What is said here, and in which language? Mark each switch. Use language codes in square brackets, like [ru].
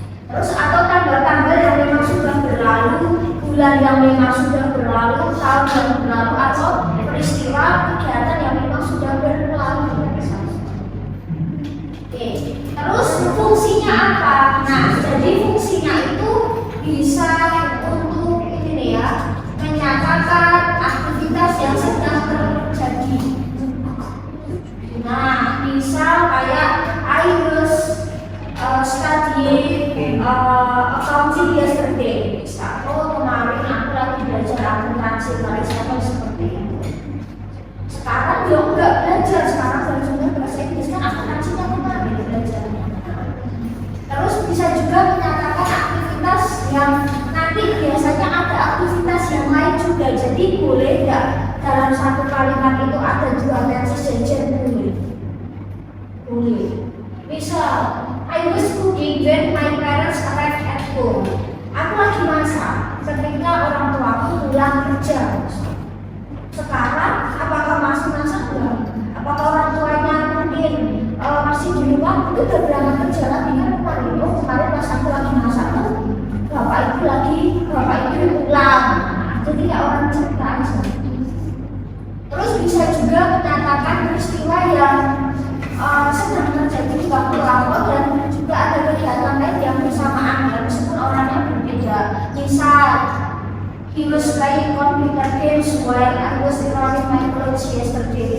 [id] Terus atau tanggal-tanggal yang memang sudah berlalu, bulan yang memang sudah berlalu, tahun yang berlalu, atau peristiwa kegiatan yang memang sudah berlalu. Oke, terus fungsinya apa? Nah, jadi fungsinya itu bisa untuk ini ya, menyatakan aktivitas yang sedang terjadi. Nah, misal kayak [en] I was studying accounting yesterday. [id] Misal, oh kemarin aku lagi belajar akuntansi, misalnya seperti itu. Sekarang dia enggak belajar, sekarang belajar bahasa Inggris kan akuntansinya kemarin belajarnya. Terus bisa juga menyatakan aktivitas yang nanti biasanya ada aktivitas yang lain juga. Jadi boleh enggak dalam satu kalimat itu ada dua tense sejen? Boleh. Misal, [en] I was cooking when my parents arrived at home. [id] Aku lagi masak ketika orang tuaku pulang kerja. Sekarang, apakah masih masak enggak? Apakah orang tuanya mungkin masih di rumah? Itu udah berangkat kerja lagi kan kemarin? Oh, kemarin pas aku lagi masak tuh, bapak ibu pulang. Jadi kayak orang cerita aja. Terus bisa juga menyatakan peristiwa yang sedang terjadi di waktu lalu dan juga ada kegiatan lain yang bersamaan ya, meskipun orangnya berbeda. Misal, [en] he was playing computer games while I was ironing my clothes yesterday.